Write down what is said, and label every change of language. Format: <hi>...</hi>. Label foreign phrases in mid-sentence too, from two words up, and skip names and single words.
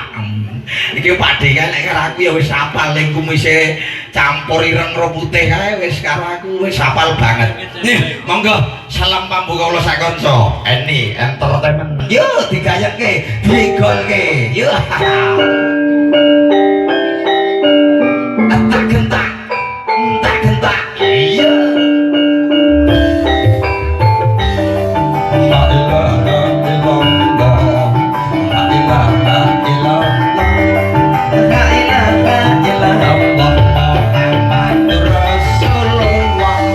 <jv>Iki Pakde kan nek karo aku ya wis hafal ning kumise campur ireng ro putih kae wis karo aku wis hafal banget. Nih, monggo salam pambuka kula sakonco. Eni entertainment. Yo digayekke, digolke. Yo. Tak gentak. Iya.</jv> <ar>لا إله إلا الله. لا إله إلا الله. لا إله إلا الله. محمد رسول الله.</ar>